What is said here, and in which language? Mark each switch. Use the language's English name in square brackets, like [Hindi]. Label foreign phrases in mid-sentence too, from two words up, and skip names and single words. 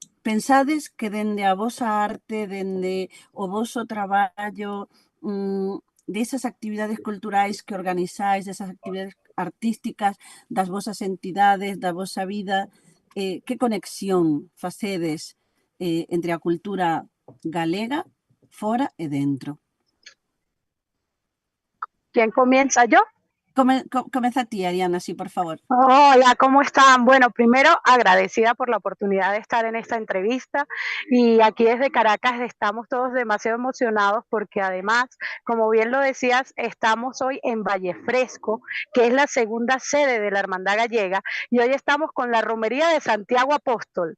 [Galician] pensades que dende a vosa arte, dende o voso traballo, desas actividades culturais que organizáis, desas actividades artísticas, das vosas entidades, da vosa vida, que conexión facedes entre a cultura galega, fora e dentro? [Spanish] ¿Quién comienza? ¿Yo? [Galician] Comeza ti, Ariana, sí, por favor. [Spanish] Hola, ¿cómo están? Bueno, primero agradecida por la oportunidad de estar en esta entrevista y aquí desde Caracas estamos todos demasiado emocionados porque además, como bien lo decías, estamos hoy en Vallefresco, que es la segunda sede de la Hermandad Gallega y hoy estamos con la Romería de Santiago Apóstol.